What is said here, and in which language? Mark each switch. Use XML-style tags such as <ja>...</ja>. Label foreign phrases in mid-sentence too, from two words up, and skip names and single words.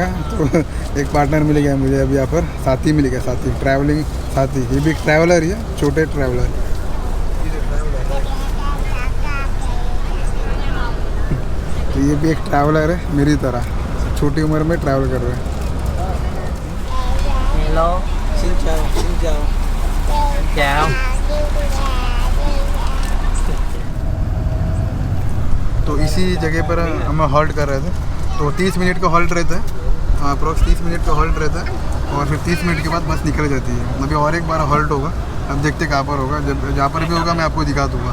<hi>तो एक पार्टनर मिल गया मुझे अभी यहाँ पर, साथी मिल गया, साथी ट्रैवलिंग साथी। ये भी एक ट्रैवलर ही है, छोटे ट्रैवलर। तो ये भी एक ट्रैवलर है मेरी तरह, छोटी उम्र में ट्रैवल कर रहे हैं।</hi> <vi>Hello, xin chào, xin chào. Chào.</vi> <hi>तो इसी जगह पर हम हॉल्ट कर रहे थे। तो 30 मिनट का हॉल्ट रहता है, अप्रॉक्स 30 मिनट का हॉल्ट रहता है, और फिर 30 मिनट के बाद बस निकल जाती है। अभी और एक बार हॉल्ट होगा, अब देखते कहाँ पर होगा। जब जहाँ पर भी होगा मैं आपको दिखा दूँगा।</hi>